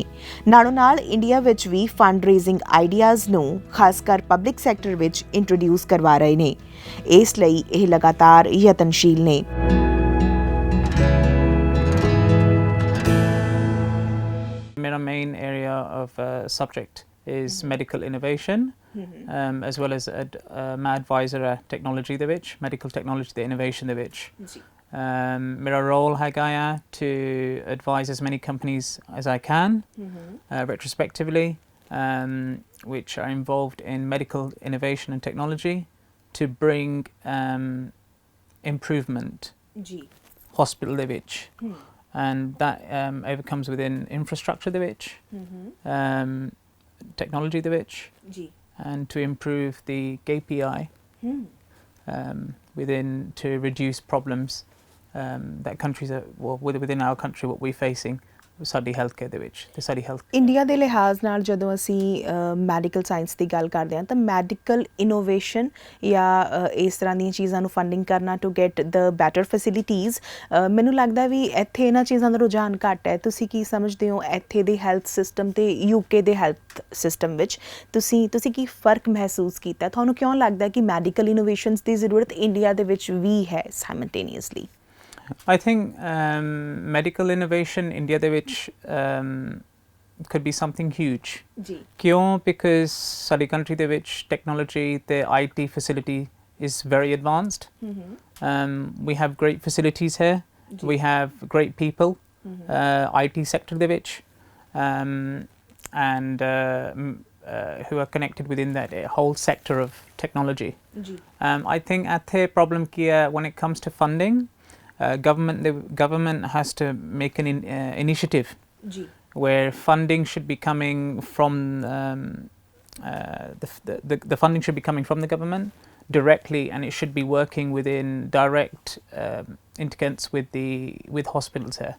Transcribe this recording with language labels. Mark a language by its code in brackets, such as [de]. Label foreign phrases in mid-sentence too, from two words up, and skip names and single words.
[pa] ਨਾਲੋਂ ਨਾਲ ਇੰਡੀਆ ਵਿੱਚ ਵੀ [en] fund raising ideas [pa] ਨੂੰ ਖਾਸ ਕਰ [en] public sector [pa] ਵਿੱਚ ਇੰਟਰੋਡਿਊਸ ਕਰਵਾ ਰਹੇ ਨੇ। ਇਸ ਲਈ ਇਹ ਲਗਾਤਾਰ ਯਤਨਸ਼ੀਲ ਨੇ। [en] ਮੇਰਾ main area of subject is medical innovation, as well as ਮੈਂ advisor ਹੈ technology [pa] ਦੇ ਵਿੱਚ, [en] medical technology [pa] ਤੇ innovation ਦੇ ਵਿੱਚ। [en] ਮੇਰਾ role [pa] ਹੈਗਾ ਆ [en] to advise as many companies as I can retrospectively, which are involved in medical innovation and technology to bring improvement hospital [pa] ਦੇ ਵਿੱਚ। [en] And that overcomes within infrastructure [pa] ਦੇ ਵਿੱਚ, [en] technology [pa] ਦੇ ਵਿੱਚ, [en] and to improve the KPI to reduce problems that countries are, well, within our country what we're facing [pa] ਸਾਡੀ ਹੈਲਥ ਕੇਅਰ ਦੇ ਵਿੱਚ ਤੇ ਸਾਡੀ ਹੈਲਥ ਇੰਡੀਆ ਦੇ ਲਿਹਾਜ਼ ਨਾਲ ਜਦੋਂ ਅਸੀਂ [en] medical science [pa] ਦੀ ਗੱਲ ਕਰਦੇ ਹਾਂ ਤਾਂ [en] medical innovation [pa] ਜਾਂ ਇਸ ਤਰ੍ਹਾਂ ਦੀਆਂ ਚੀਜ਼ਾਂ ਨੂੰ ਫੰਡਿੰਗ ਕਰਨਾ [en] to get the better facilities, [pa] ਮੈਨੂੰ ਲੱਗਦਾ ਵੀ ਇੱਥੇ ਇਹਨਾਂ ਚੀਜ਼ਾਂ ਦਾ ਰੁਝਾਨ ਘੱਟ ਹੈ। ਤੁਸੀਂ ਕੀ ਸਮਝਦੇ ਹੋ ਇੱਥੇ ਦੇ [en] health system [pa] ਤੇ UK ਦੇ [en] health system [pa] ਵਿੱਚ ਤੁਸੀਂ ਕੀ ਫਰਕ ਮਹਿਸੂਸ ਕੀਤਾ? ਤੁਹਾਨੂੰ ਕਿਉਂ ਲੱਗਦਾ ਕਿ [en] medical innovations [pa] ਦੀ ਜ਼ਰੂਰਤ ਇੰਡੀਆ ਦੇ ਵਿੱਚ ਵੀ ਹੈ ਸਾਈਮਲਟੇਨੀਅਸਲੀ? [en] I think medical innovation India [pa] ਦੇ ਵਿੱਚ [en] could be something huge। ਕਿਉਂ? Because ਸਾਡੀ country [pa] ਦੇ ਵਿੱਚ [en] technology ਤੇ IT facility is very advanced। We have great facilities here, we have great people, IT sector [pa] ਦੇ ਵਿੱਚ, [en] and who are connected within that whole sector of technology। I think ਇੱਥੇ problem [pa] ਕੀ ਹੈ [en] when it comes to funding? The government has to make an initiative where funding should be coming from the funding should be coming from the government directly, and it should be working within direct interconnects with hospitals here।